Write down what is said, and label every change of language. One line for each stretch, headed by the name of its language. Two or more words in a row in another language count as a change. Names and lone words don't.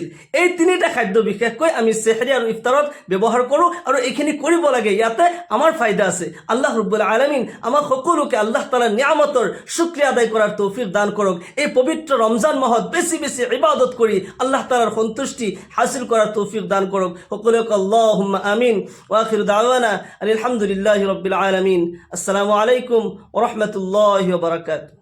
Assamese: এই 3টা খাদ্য বিশেষকৈ আমি সেহৰি আৰু ইফতাৰত ব্যৱহাৰ কৰোঁ আৰু এইখিনি কৰিব লাগে। ইয়াতে আমাৰ ফায়দা আছে। আল্লাহ ৰাব্বুল আলামিন আমাক সকলোকে আল্লাহ তাআলাৰ নিয়ামতৰ শুকৰিয়া আদায় কৰাৰ তৌফিক দান কৰক। এই পবিত্ৰ ৰমজান মাহত বেছি বেছি ইবাদত কৰি আল্লাহ তাআলাৰ সন্তুষ্টি হাসিল কৰাৰ তৌফিক দান কৰক। সকলোকে
Arabic: اللهم آمين. وآخر دعوانا الحمد لله رب العالمين. السلام عليكم ورحمة الله وبركاته.